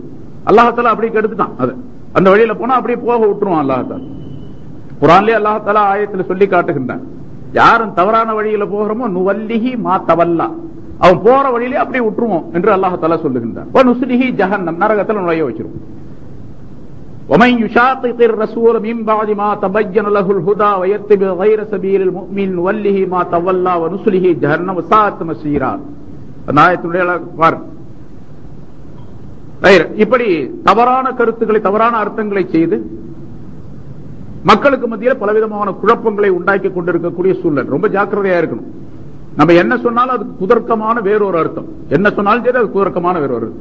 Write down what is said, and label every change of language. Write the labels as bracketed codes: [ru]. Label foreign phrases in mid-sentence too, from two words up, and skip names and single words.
[ta] அல்லாஹ் அப்படி கெடுத்துட்டான். அது அந்த வழியில போனா அப்படியே போக விட்டுருவான் அல்லாஹ். குர்ஆன்லயே [ar] الله تعالى [ta] ஆயத்துல சொல்லி காட்டுகின்றான், யாரும் தவறான வழியில போகிறோமோ [ar] نوله ما تولى, [ta] அவன் போற வழியிலே அப்படியே விட்டுருவோம் என்று [ar] الله تعالى [ta] சொல்லுகின்றான். [ar] نصله جهنم, [ta] நரகத்தில் நுழைய வச்சிருவோம். [ar] ومن يشاقق الرسول من بعد ما تبين له الهدى ويتبع غير سبيل المؤمن نوله ما تولى ونصله جهنم وساءت مصيرا. [ta] அந்த ஆயத்துடைய இப்படி தவறான கருத்துக்களை, தவறான அர்த்தங்களை செய்து மக்களுக்கு மத்தியில் பலவிதமான குழப்பங்களை உண்டாக்கி கொண்டிருக்கக்கூடிய சூழல். ரொம்ப ஜாக்கிரதையா இருக்கணும். நம்ம என்ன சொன்னாலும் அதுக்கு குதர்க்கமான வேறொரு அர்த்தம், என்ன சொன்னாலும் சரி அது குதர்க்கமான வேறொரு அர்த்தம்.